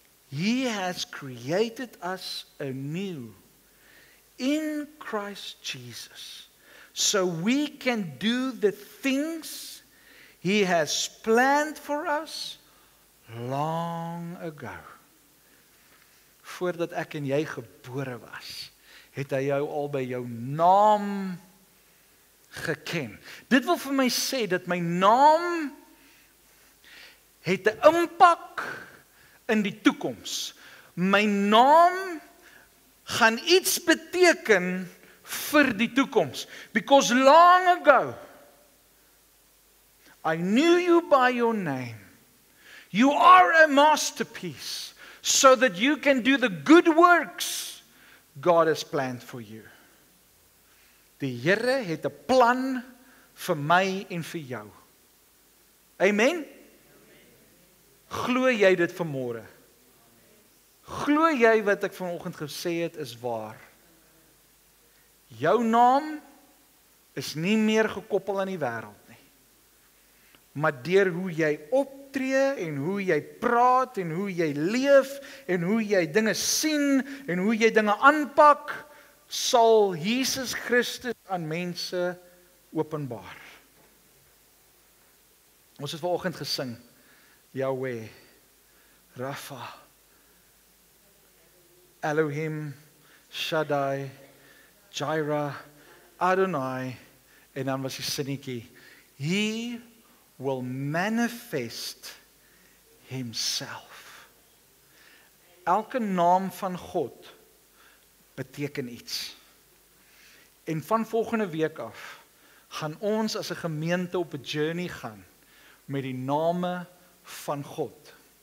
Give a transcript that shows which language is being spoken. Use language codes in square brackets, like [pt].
[en] He has created us anew in Christ Jesus, so we can do the things He has planned for us long ago. [af] Voordat ek en jy gebore was, het hy jou al by jou naam geken. Dit wil vir my sê dat my naam het 'n impak in die toekoms. My naam gaan iets beteken vir die toekoms. [en] Because long ago, I knew you by your name. You are a masterpiece, so that you can do the good works God has planned for you. [af] Die Here het 'n plan vir my en vir jou. Amen? Glo jy dit vanmôre? Glo jy wat ek vanoggend gesê het is waar? Jou naam is nie meer gekoppel aan die wêreld nie. Maar deur hoe jy optree en hoe jy praat en hoe jy leef en hoe jy dinge sien en hoe jy dinge aanpak, sal Jesus Christus aan mense openbaar. Ons het vanoggend gesing, Yahweh, Rapha, Elohim, Shaddai, Jireh, Adonai, en dan was die sinnetjie, [en] He will manifest Himself. [af] Elke naam van God beteken iets. En van volgende week af gaan ons as 'n gemeente op 'n journey gaan met die name van God.